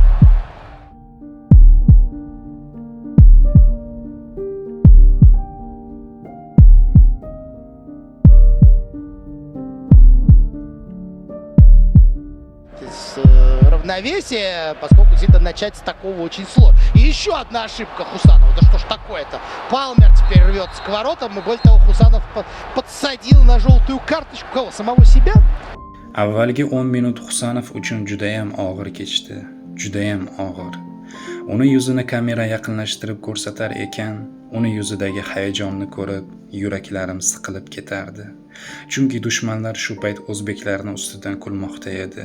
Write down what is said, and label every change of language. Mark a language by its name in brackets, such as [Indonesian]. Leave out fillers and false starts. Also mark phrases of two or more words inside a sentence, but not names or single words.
[Russian] Равновесие, поскольку действительно начать с такого очень сложно. И еще одна ошибка Хусанова. Да что ж такое-то? Палмер теперь рвется к воротам, и более того, Хусанов подсадил на желтую карточку кого? Самого себя? [Uzbek] Avvalgi 10 minut Husanov uchun judayam og'ir kechdi. Judayam og'ir. Uni yuzini kamera yaqinlashtirib ko'rsatar ekan, uni yuzidagi hayajonni ko'rib, yuraklarim siqilib ketardi. Chunki dushmanlar shu payt o'zbeklarning ustidan kulmoqda edi.